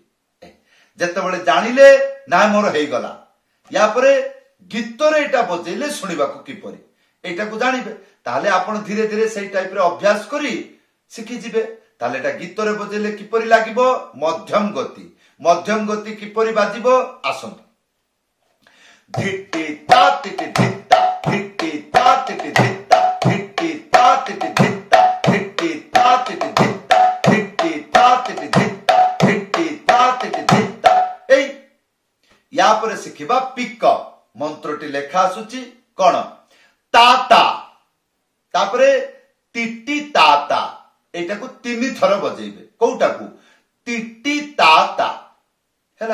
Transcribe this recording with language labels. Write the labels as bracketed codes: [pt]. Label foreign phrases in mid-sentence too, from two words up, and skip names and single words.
[or] ଜତେ ବେଳେ ଜାଣିଲେ ନା ମୋର ହେଇ ଗଲା, ଯା ପରେ ଗୀତ ରେ ଏଟା ବଜେଇଲେ ଶୁଣିବାକୁ କିପରି ଏଟା କୁ ଜାଣିବେ। ତାହଲେ ଆପଣ ଧୀରେ ଧୀରେ ସେଇ ଟାଇପ ରେ ଅଭ୍ୟାସ କରି ଶିଖି ଯିବେ। ତାହଲେ ଏଟା ଗୀତ ରେ ବଜେଇଲେ କିପରି ଲାଗିବ? ମଧ୍ୟମ ଗତି। ମଧ୍ୟମ ଗତି କିପରି ବାଜିବ? ଆସନ୍ତୁ। धिट्टी ता टिटी धित्ता धिट्टी ता टिटी धित्ता धिट्टी ता टिटी धित्ता धिट्टी ता टिटी धित्ता धिट्टी ता टिटी धित्ता धिट्टी ता टिटी धित्ता। ଏଇ ଯା ପରେ ଶିଖିବା ପିକଅପ। ମନ୍ତ୍ରଟି ଲେଖା ଆସୁଛି କଣ? ତାତା ତାପରେ ଟିଟି ତାତା। ଏଟା କୁ 3 ଥର ବଜେଇବେ। କେଉଁଟା କୁ? ଟିଟି ତାତା ହେଲା।